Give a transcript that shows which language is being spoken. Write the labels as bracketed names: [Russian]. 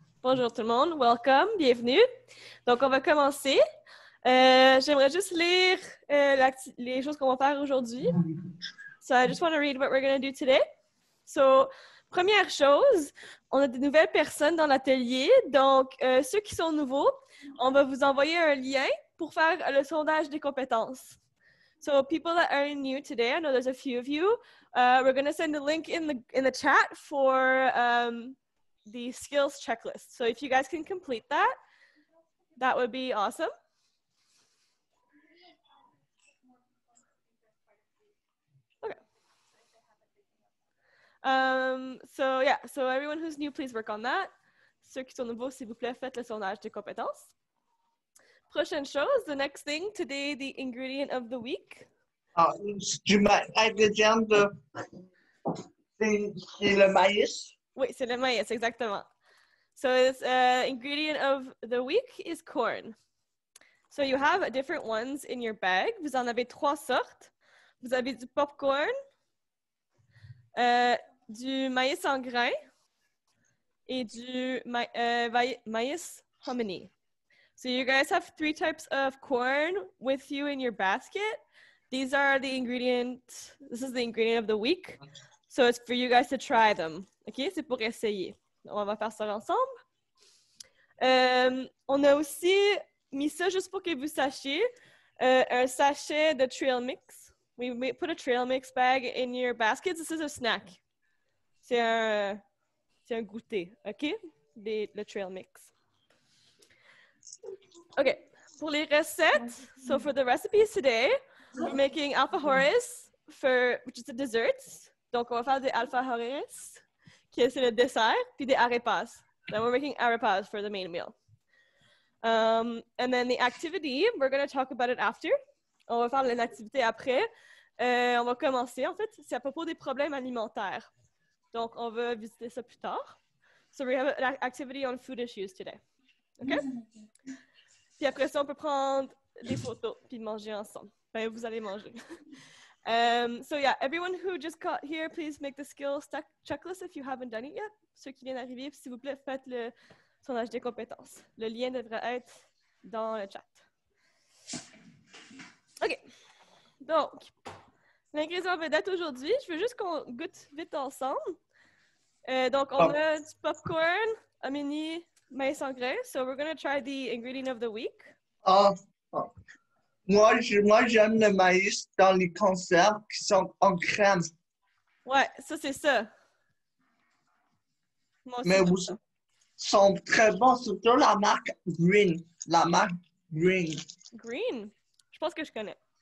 [French] Bonjour tout le monde, [English] welcome, [French] bienvenue. Donc, on va commencer. J'aimerais juste lire les choses qu'on va faire aujourd'hui. [English] So, I just want to read what we're going to do today. [French] So, première chose, on a de nouvelles personnes dans l'atelier. Donc, ceux qui sont nouveaux, on va vous envoyer un lien pour faire le sondage des compétences. [English] So, people that are new today, I know there's a few of you. We're going to send a link in the chat for the skills checklist. So if you guys can complete that, that would be awesome. Okay. So everyone who's new, please work on that. [French] Ceux qui sont nouveaux, s'il vous plaît, faites le sondage des compétences. Prochaine chose, [English] the next thing, today, the ingredient of the week. [French] Ingrédient de... C'est le maïs? Oui, c'est le maïs, exactement. [English] So this ingredient of the week is corn. So you have different ones in your bag. [French] Vous en avez 3 sortes. Vous avez du popcorn, du maïs en grains et du maïs hominy. [English] So you guys have 3 types of corn with you in your basket. These are the ingredients. This is the ingredient of the week. So it's for you guys to try them. [French] OK? C'est pour essayer. On va faire ça ensemble. On a aussi mis ça juste pour que vous sachiez, un sachet de trail mix. [English] We put a trail mix bag in your basket. This is a snack. [French] C'est un goûter. [English] OK? [French] Le trail mix. [English] OK. [French] Pour les recettes, [English] so for the recipes today, we're making alfajores, which is a dessert. [French] Donc, on va faire des alfajores, qui c'est le dessert, puis des arepas. [English] Then we're making arepas for the main meal. And then the activity, we're going to talk about it after. [French] On va faire l'activité après. On va commencer, en fait, c'est à propos des problèmes alimentaires. Donc, on va visiter ça plus tard. [English] So we have an activity on food issues today. OK? [French] Puis après ça, on peut prendre des photos puis manger ensemble. Ben, vous allez manger. [English] So yeah, everyone who just got here, please make the skills checklist if you haven't done it yet. [French] Ceux qui viennent d'arriver, s'il vous plaît, faites le sondage des compétences. Le lien devrait être dans le chat. OK. Donc, l'ingrédient vedette aujourd'hui, je veux juste qu'on goûte vite ensemble. Donc, on a du popcorn, hominy, maïs en grains. [English] So we're going to try the ingredient of the week. [French] Moi, j'aime le maïs dans les conserves qui sont en crème. Ouais, ça, c'est ça. Moi aussi, mais ils sont très bons, surtout la marque Green. La marque Green. Green? Je pense que je connais.